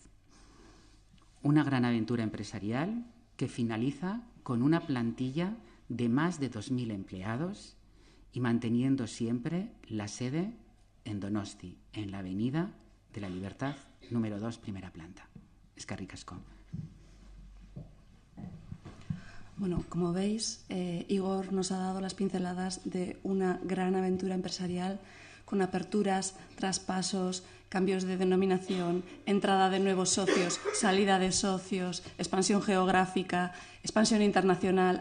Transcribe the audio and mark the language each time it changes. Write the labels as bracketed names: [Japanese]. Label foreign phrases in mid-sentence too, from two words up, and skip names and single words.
[Spanish] Una gran aventura empresarial que finaliza con una plantilla de más de 2.000 empleados y manteniendo siempre la sede en Donosti, en la Avenida de la Libertad, número 2, primera planta. [Basque] Eskerrik asko. [Spanish] Bueno, como veis, Igor nos ha dado las pinceladas de una gran aventura empresarial con aperturas, traspasos, cambios de denominación, entrada de nuevos socios, salida de socios, expansión geográfica, expansión internacional.